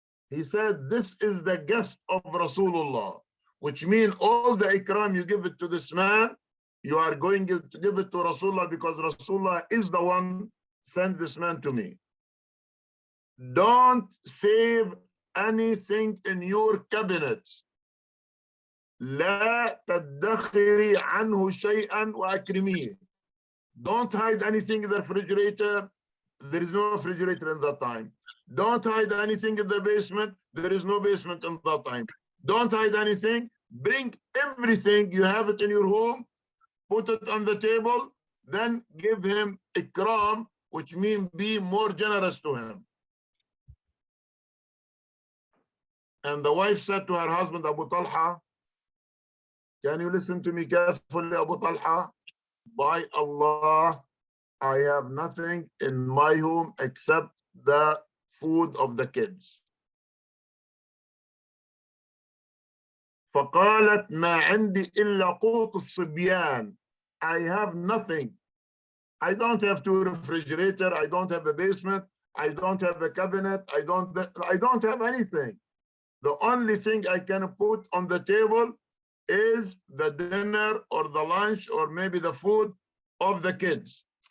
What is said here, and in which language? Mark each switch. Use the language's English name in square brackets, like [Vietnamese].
[English] He said, this is the guest of Rasulullah, which means all the ikram you give it to this man, you are going to give it to Rasulullah because Rasulullah is the one sent this man to me. Don't save anything in your cabinets. [Arabic] لا تدخري عنه شيئا وأكرميه. [English] Don't hide anything in the refrigerator. There is no refrigerator in that time. Don't hide anything in the basement. There is no basement in that time. Don't hide anything. Bring everything. You have it in your home. Put it on the table. Then give him ikram, which means be more generous to him. And the wife said to her husband, Abu Talha, can you listen to me carefully, Abu Talha? By Allah, I have nothing in my home except the food of the kids. [Arabic] فقالت ما عندي إلا قوت الصبيان. [English] I have nothing. I don't have two refrigerator. I don't have a basement. I don't have a cabinet. I don't have anything. The only thing I can put on the table is the dinner or the lunch or maybe the food of the kids.